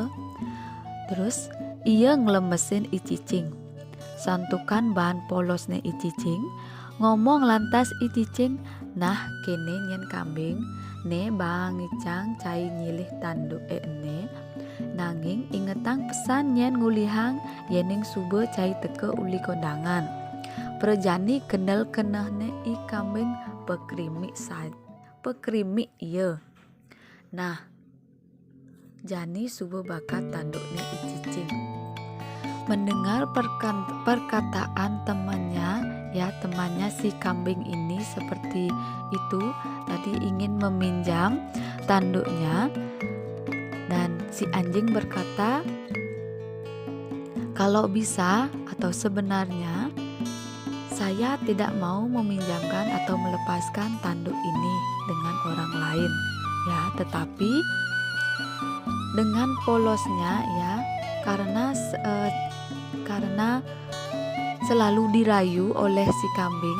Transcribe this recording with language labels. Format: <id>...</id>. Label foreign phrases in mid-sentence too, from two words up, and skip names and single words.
<ban>Terus iya ngelemesin icicing, santukan bahan polosne icicing, ngomong lantas icicing, nah kene nyen kambing ne bang icang cai nyilih tanduk ene, nanging ingetang pesan nyen ngulihang yening sube cai teke uli kondangan. Perjani kendel kenehne i kambing pekrimi iya. Nah, jani sube bakat tandukne icicing.</ban> <id>Mendengar perkataan temannya ya, temannya si kambing ini seperti itu tadi ingin meminjam tanduknya, dan si anjing berkata kalau bisa atau sebenarnya saya tidak mau meminjamkan atau melepaskan tanduk ini dengan orang lain ya, tetapi dengan polosnya ya, karena selalu dirayu oleh si kambing.</id>